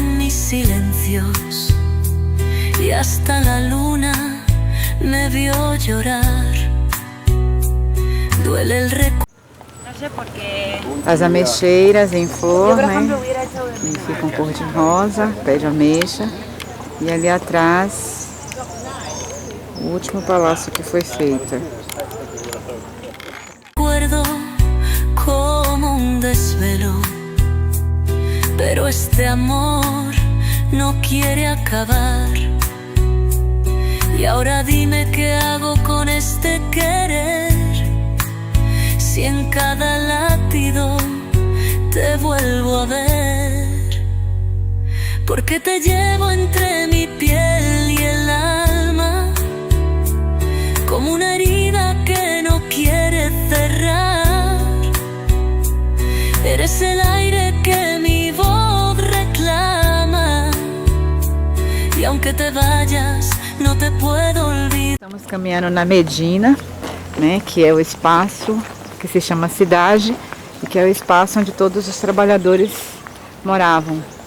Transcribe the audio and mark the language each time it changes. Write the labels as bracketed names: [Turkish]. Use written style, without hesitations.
[Spanish] Silencios, y hasta la luna me vio llorar. Duele el recuerdo. [Portuguese] As ameixeiras em flor, né? Que ficam cor de rosa, pé de ameixa. E ali atrás, o último palácio que foi feito. [Spanish] Recuerdo como un desvelo, pero este amor no quiere acabar. Y ahora dime qué hago con este querer, si en cada latido te vuelvo a ver, porque te llevo entre mi piel y el alma, como una herida que no quiere cerrar. Eres el aire que mi voz reclama, y aunque te vayas, no te puedo olvidar. [Portuguese] Estamos caminhando na Medina, né, que é o espaço que se chama cidade e que é o espaço onde todos os trabalhadores moravam.